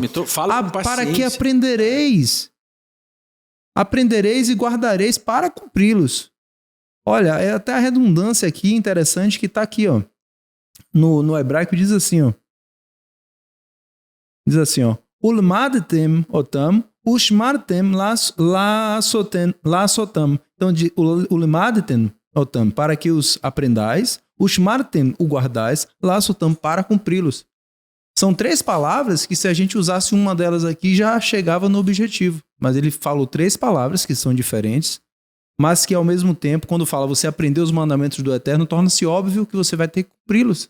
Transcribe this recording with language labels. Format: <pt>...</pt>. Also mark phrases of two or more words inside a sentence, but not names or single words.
<pt>Fala com para que aprendereis. Aprendereis e guardareis para cumpri-los. Olha, é até a redundância aqui interessante que está aqui, ó. No hebraico diz assim, ó. Diz assim, ó.</pt> <he>ולמדתם אותם. ושמרתם לעשותם.</he> <pt>Então,</pt> <he>ולמדתם אותם,</he> <pt>para que os aprendais. Ushmartem, o guardais. Lasotam, para cumpri-los. São 3 palavras que, se a gente usasse uma delas aqui, já chegava no objetivo. Mas ele falou 3 palavras que são diferentes, mas que, ao mesmo tempo, quando fala você aprender os mandamentos do Eterno, torna-se óbvio que você vai ter que cumpri-los.</pt>